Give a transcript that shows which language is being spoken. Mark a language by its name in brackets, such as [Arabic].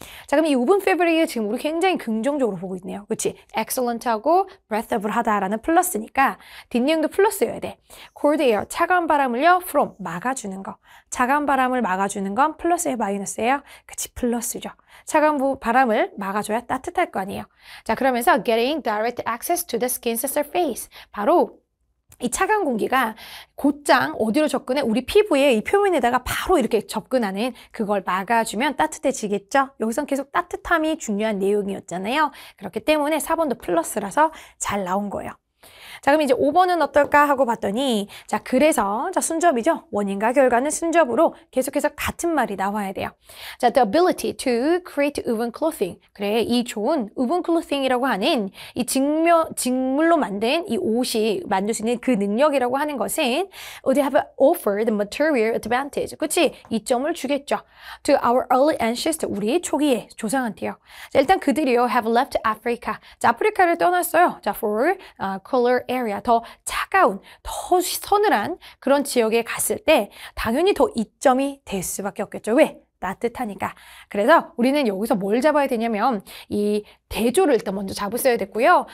[Korean] 자, 그럼 이 woven fabric을 지금 우리 굉장히 긍정적으로 보고 있네요. 그치? excellent하고 breathable 하다라는 플러스니까 뒷내용도 플러스여야 돼. [English] cold air, [Korean] 차가운 바람을요, from, 막아주는 거. 차가운 바람을 막아주는 건 플러스예요, 마이너스예요? 그치, 플러스죠. 차가운 바람을 막아줘야 따뜻할 거 아니에요. 자, 그러면서 [English] getting direct access to the skin's surface. [Korean] 바로 이 차가운 공기가 곧장 어디로 접근해? 우리 피부의 이 표면에다가 바로 이렇게 접근하는 그걸 막아주면 따뜻해지겠죠? 여기선 계속 따뜻함이 중요한 내용이었잖아요. 그렇기 때문에 4번도 플러스라서 잘 나온 거예요. 자, 그럼 이제 5번은 어떨까 하고 봤더니 자, 그래서 자, 순접이죠. 원인과 결과는 순접으로 계속해서 같은 말이 나와야 돼요. [English] 자, the ability to create woven clothing. [Korean] 그래, 이 좋은 woven clothing이라고 하는 이 직물로 만든 이 옷이 만들 수 있는 그 능력이라고 하는 것은 [English] would have offered material advantage. [Korean] 그치? 이점을 주겠죠. [English] To our early ancestors, [Korean] 우리 초기의 조상한테요. 자, 일단 그들이요 [English] have left Africa. [Korean] 자, 아프리카를 떠났어요. 자, [English] for cooler area, [Korean] 더 차가운, 더 서늘한 그런 지역에 갔을 때 당연히 더 이점이 될 수밖에 없겠죠. 왜? 따뜻하니까. 그래서 우리는 여기서 뭘 잡아야 되냐면 이 대조를 일단 먼저 잡으셔야 됐고요.